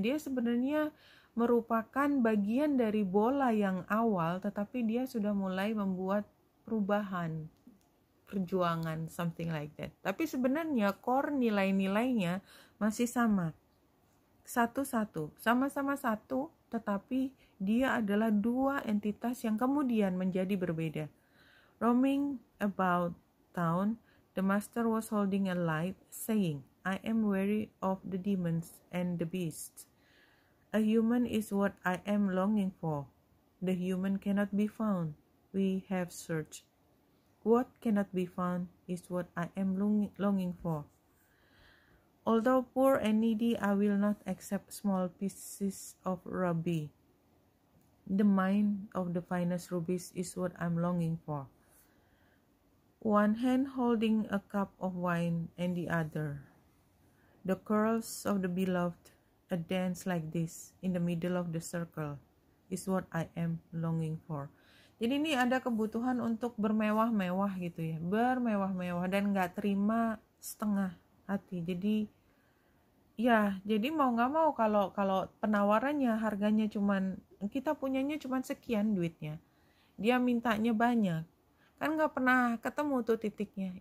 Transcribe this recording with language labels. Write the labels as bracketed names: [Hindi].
[Indonesian] Dia sebenarnya merupakan bagian dari bola yang awal, tetapi dia sudah mulai membuat perubahan, perjuangan, [English] something like that. [Indonesian] Tapi sebenarnya core nilai-nilainya masih sama. Satu-satu, sama-sama satu, tetapi dia adalah dua entitas yang kemudian menjadi berbeda. [English] Roaming about town, the master was holding a light, saying, I am weary of the demons and the beasts. A human is what I am longing for. The human cannot be found. We have searched. What cannot be found is what I am longing for. Although poor and needy, I will not accept small pieces of ruby. The mind of the finest rubies is what I'm longing for. One hand holding a cup of wine and the other. The curls of the beloved, a dance like this in the middle of the circle is what I am longing for. [Indonesian] Jadi ini ada kebutuhan untuk bermewah-mewah gitu ya, bermewah-mewah dan nggak terima setengah hati. Jadi ya, jadi mau nggak mau kalau penawarannya harganya cuman, kita punyanya cuman sekian duitnya, dia mintanya banyak, kan nggak pernah ketemu tuh titiknya.